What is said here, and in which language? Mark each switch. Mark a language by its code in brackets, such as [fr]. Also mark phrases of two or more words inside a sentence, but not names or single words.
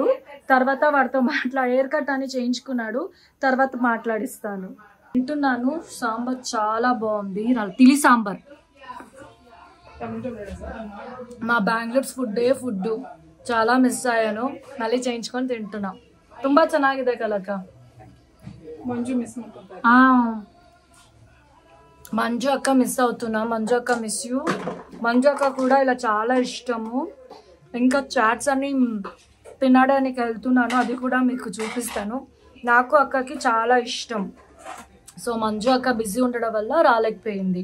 [te] తర్వాత వాడితో హెయిర్ కట్ అని చేయించుకున్నాడు, తర్వాత మాట్లాడిస్తాను. తింటున్నాను. సాంబార్ చాలా బాగుంది. తిలి సాంబార్. మా బెంగళూరు ఫుడ్ చాలా మిస్ అయ్యాను, మళ్ళీ చేయించుకొని తింటున్నా. [kn] ತುಂಬಾ ಚೆನ್ನಾಗಿದೆ ಕಲಕ. ಮಂಜು ಮಿಸ್ ಮಾಡ್ಕೊಂತಾರೆ. [te] మంజు అక్క మిస్ అవుతున్నా. మంజు అక్క [en] miss you. [te] మంజు అక్క కూడా ఇలా చాలా ఇష్టము. ఇంకా చాట్స్ అన్ని తినడానికి వెళ్తున్నాను, అది కూడా మీకు చూపిస్తాను. నాకు అక్కకి చాలా ఇష్టం. సో మంజు అక్క బిజీ ఉండడం వల్ల రాలేకపోయింది.